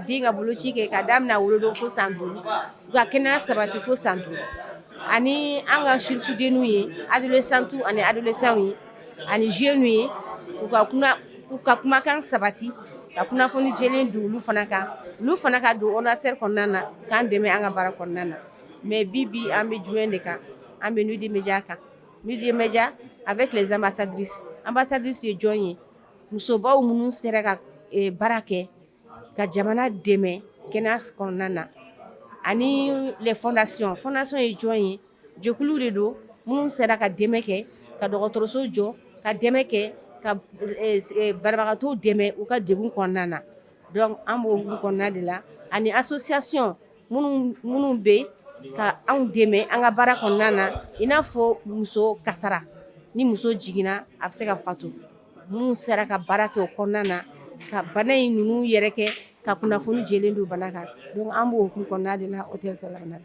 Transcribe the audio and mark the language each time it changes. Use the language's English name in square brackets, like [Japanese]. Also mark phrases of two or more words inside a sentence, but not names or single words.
[Bambara] den ka boloci kɛ ka daminɛ wolodon fo san 5 ka kɛnɛya sabati fo san 5 ani an ka surfudenninw ye adolescents ani adolescents ye ani jeunes ye u ka kumakan sabati ka kunnafoni jɛlen di olu fana ka don ONASER kɔnɔna na k'an dɛmɛ an ka baara kɔnɔna na mais bi an bɛ jumɛn de kan an bɛ [French] nuit de média [Bambara] kan [French] nuit de média avec les ambassadrices [Bambara] ye jɔn ye musobaw minnu sera ka baara kɛ ka jamana dɛmɛ kɛnɛya kɔnɔna na ani [French] les fondations [Bambara] ye jɔn ye jɛkulu de don minnu sera ka dɛmɛ kɛ ka dɔgɔtɔrɔso jɔ ka dɛmɛ kɛ ka banabagatɔw dɛmɛ u ka degun kɔnɔna na donc an b'o kɔnɔna de la ani association minnu bɛ ka anw dɛmɛ an ka baara kɔnɔna na i n'a fɔ muso kasara ni muso jiginna a bɛ se ka fatu minnu sera ka baara kɛ o kɔnɔna na ka bana in ninnu yɛrɛ kɛ ka kunnafoni jɛlen don bana kan donc an b'o kɔnɔna de la hôtel Salamanadi.